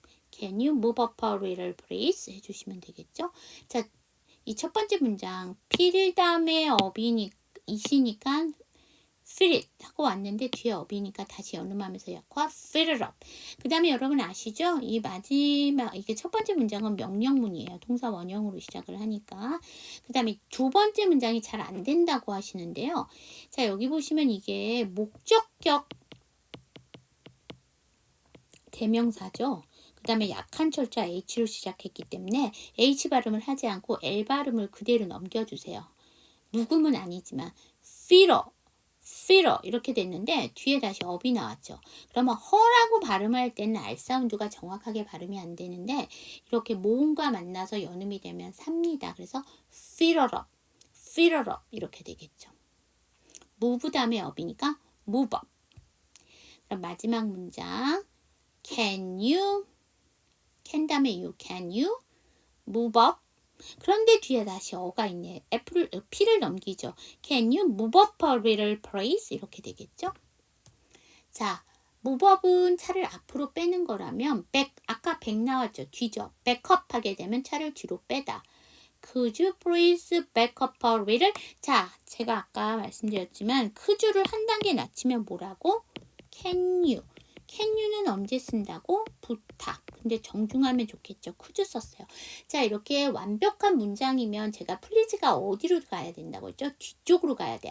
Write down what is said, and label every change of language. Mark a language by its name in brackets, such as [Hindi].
[English] Can you move up a little please? [Korean] 해주시면 되겠죠? 자, 이 첫 번째 문장 fill 다음에 이시니까 fill it 하고 왔는데 뒤에 업이니까 다시 연음하면서 약화 [English] fill it up. [Korean] 그 다음에 여러분 아시죠? 이 마지막 이게 첫 번째 문장은 명령문이에요. 동사 원형으로 시작을 하니까. 그 다음에 두 번째 문장이 잘 안 된다고 하시는데요. 자, 여기 보시면 이게 목적격 대명사죠. 그 다음에 약한 철자 H로 시작했기 때문에 H 발음을 하지 않고 L 발음을 그대로 넘겨주세요. 묵음은 아니지만 fitter 이렇게 됐는데 뒤에 다시 업이 나왔죠. 그러면 허라고 발음할 때는 R 사운드가 정확하게 발음이 안 되는데 이렇게 모음과 만나서 연음이 되면 삽니다. 그래서 [English] fitter up [Korean] 이렇게 되겠죠. move 다음에 업이니까 move up. 그럼 마지막 문장 can 다음에 [English] can you move up. [Korean] 그런데 뒤에 다시 어가 있네. P를 넘기죠. [English] Can you move up a little please? [Korean] 이렇게 되겠죠. 자, move up은 차를 앞으로 빼는 거라면 아까 back 나왔죠. 뒤죠. back up 하게 되면 차를 뒤로 빼다. [English] Could you please back up a little? [Korean] 자, 제가 아까 말씀드렸지만 could you를 한 단계 낮추면 뭐라고? [English] Can you [Korean] 는 언제 쓴다고? 부탁. 근데 정중하면 좋겠죠. could 썼어요. 자, 이렇게 완벽한 문장이면 제가 please가 어디로 가야 된다고 했죠? 뒤쪽으로 가야 돼.